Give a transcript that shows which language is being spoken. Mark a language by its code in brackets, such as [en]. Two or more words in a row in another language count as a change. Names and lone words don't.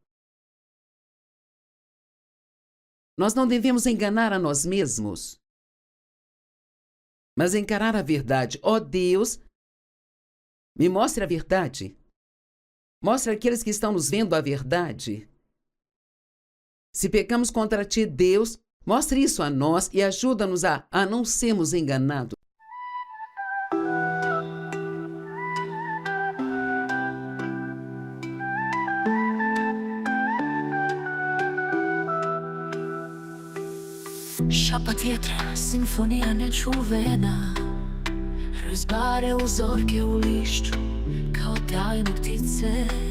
[pt] Nós não devemos enganar a nós mesmos, mas encarar a verdade. Ó Deus, me mostre a verdade. Mostre àqueles que estão nos vendo a verdade. Se pecamos contra ti, Deus, mostre isso a nós e ajuda-nos a não sermos enganados. [hr] Šapat vjetra, simfonija nečuvena, razbare uzorke u lišću kao tajne ptice.